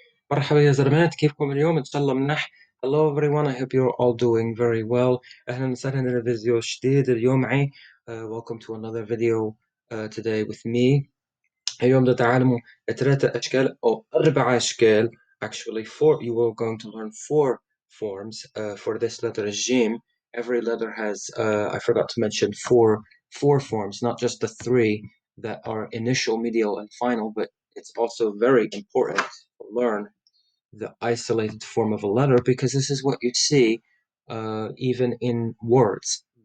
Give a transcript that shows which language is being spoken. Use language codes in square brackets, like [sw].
[ar] مرحبا يا زلمات، كيفكم اليوم؟ إن شاء الله منح. [en] Hello everyone, I hope you're all doing very well. [ar] أهلا وسهلا إلى فيديو جديد اليوم معي. [en] Welcome to another video today with me. [ar] اليوم نتعلم 3 أشكال أو 4 أشكال. [en] Actually, you are going to learn 4 forms for this letter JIM. Every letter has, I forgot to mention, four forms, not just the 3 that are initial, medial, and final, but it's also very important to learn the isolated form of a letter, because this is what you see even in words.